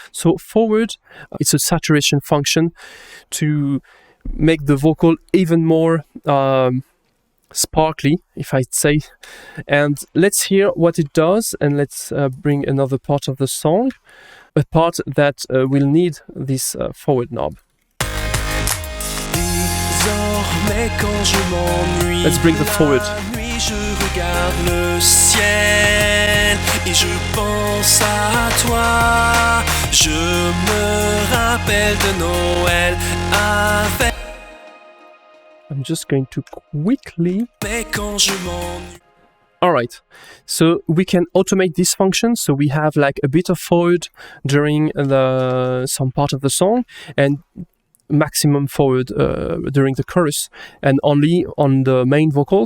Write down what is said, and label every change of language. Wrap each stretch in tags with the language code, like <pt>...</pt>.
<en>So forward, it's a saturation function to make the vocal even more sparkly, if I'd say. And let's hear what it does, and let's bring another part of the song, a part that will need this forward knob.</en> <fr>Désormais, quand je m'ennuie,</fr> <en>Let's bring the forward.</en> <fr>je regarde le ciel et je pense à toi. Je me rappelle de Noël avec.</fr> <en>I'm just going to quickly</en> <fr>Mais quand je m'ennuie.</fr> <en>All right, so we can automate this function. So we have like a bit of forward during some part of the song and maximum forward during the chorus, and only on the main vocal.</en>